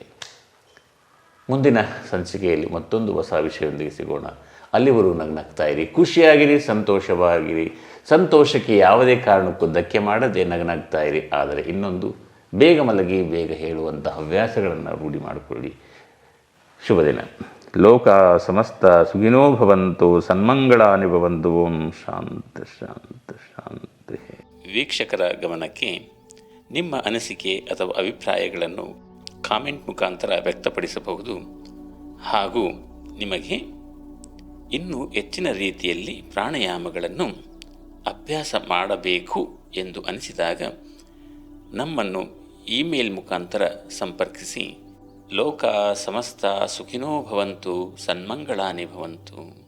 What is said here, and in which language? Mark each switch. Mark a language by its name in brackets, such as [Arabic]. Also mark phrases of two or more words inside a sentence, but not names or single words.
[Kannada] ಮುಂದಿನ ಸಂಚಿಕೆಯಲ್ಲಿ ಮತ್ತೊಂದು ಹೊಸ ವಿಷಯದೊಂದಿಗೆ ಸಿಗೋಣ. ಅಲ್ಲಿವರೆಗೂ ನಗ್ನಗ್ತಾ ಇರಿ, ಖುಷಿಯಾಗಿರಿ, ಸಂತೋಷವಾಗಿರಿ. ಸಂತೋಷಕ್ಕೆ ಯಾವುದೇ ಕಾರಣಕ್ಕೂ ಧಕ್ಕೆ ಮಾಡದೆ ನಗ್ನಗ್ತಾ ಇರಿ. ಆದರೆ ಇನ್ನೊಂದು, ಬೇಗ ಮಲಗಿ ಬೇಗ ಹೇಳುವಂಥ ಹವ್ಯಾಸಗಳನ್ನು ರೂಢಿ ಮಾಡಿಕೊಳ್ಳಿ. ಶುಭ ದಿನ. [Sanskrit] ಲೋಕ ಸಮಸ್ತ ಸುಖಿನೋ ಭವಂತು, ಸನ್ಮಂಗಳಾನಿ ಭವಂತು. ಓಂ ಶಾಂತಿ ಶಾಂತಿ ಶಾಂತಿ. [Kannada] ವೀಕ್ಷಕರ ಗಮನಕ್ಕೆ ನಿಮ್ಮ ಅನಿಸಿಕೆ ಅಥವಾ ಅಭಿಪ್ರಾಯಗಳನ್ನು ಕಾಮೆಂಟ್ ಮುಖಾಂತರ ವ್ಯಕ್ತಪಡಿಸಬಹುದು. ಹಾಗೂ ನಿಮಗೆ ಇನ್ನೂ ಹೆಚ್ಚಿನ ರೀತಿಯಲ್ಲಿ ಪ್ರಾಣಾಯಾಮಗಳನ್ನು ಅಭ್ಯಾಸ ಮಾಡಬೇಕು ಎಂದು ಅನಿಸಿದಾಗ ನಮ್ಮನ್ನು ಇಮೇಲ್ ಮುಖಾಂತರ ಸಂಪರ್ಕಿಸಿ. [Sanskrit] ಲೋಕ ಸಮಸ್ತ ಸುಖಿನೋ ಭವಂತು, ಸನ್ಮಂಗಳಾನಿ ಭವಂತು.